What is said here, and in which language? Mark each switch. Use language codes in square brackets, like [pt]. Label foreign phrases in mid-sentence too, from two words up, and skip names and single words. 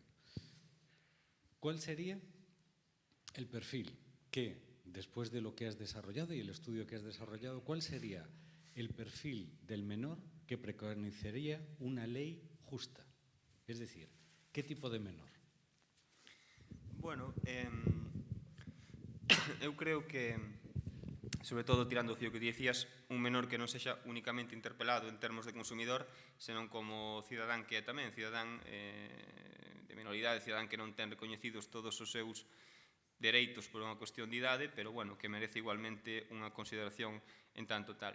[es] ¿Cuál sería el perfil que, después de lo que has desarrollado y el estudio que has desarrollado, cuál sería el perfil del menor que preconizaría una ley justa? Es decir, ¿qué tipo de menor? [gl] Bueno, eu creo que, sobre todo tirando o fío que dicías, un menor que non sexa únicamente interpelado en termos de consumidor, senón como cidadán que é tamén, cidadán de minoridade, cidadán que non ten recoñecidos todos os seus dereitos por unha cuestión de idade, pero bueno, que merece igualmente unha consideración en tanto tal.